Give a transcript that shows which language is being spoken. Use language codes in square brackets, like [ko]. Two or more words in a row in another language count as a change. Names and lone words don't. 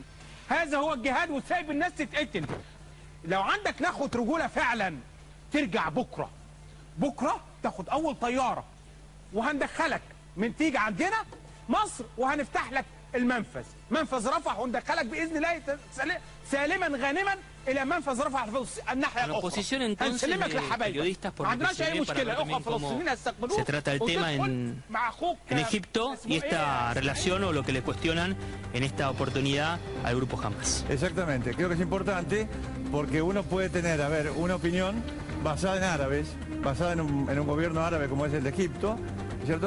[ar] هذا هو الجهاد، وسايب الناس تتقتل. لو عندك نخوة رجولة فعلا ترجع بكرة تاخد أول طيارة وهندخلك من تيجي عندنا مصر، وهنفتح لك المنفذ، منفذ رفح، وندخلك بإذن الله سالما غانما إلى منفذ رفح في الناحية الأخرى. هنسلمك لحبايبك، ما عندناش أي مشكلة. الأخوة الفلسطينيين هيستقبلوك. [es] Se trata del tema en Egipto y esta relación o lo que le cuestionan en esta oportunidad al grupo Hamas. Exactamente, creo que es importante porque uno puede tener, a ver, una opinión basada en árabes, basada en un gobierno árabe como es el de Egipto, ¿cierto?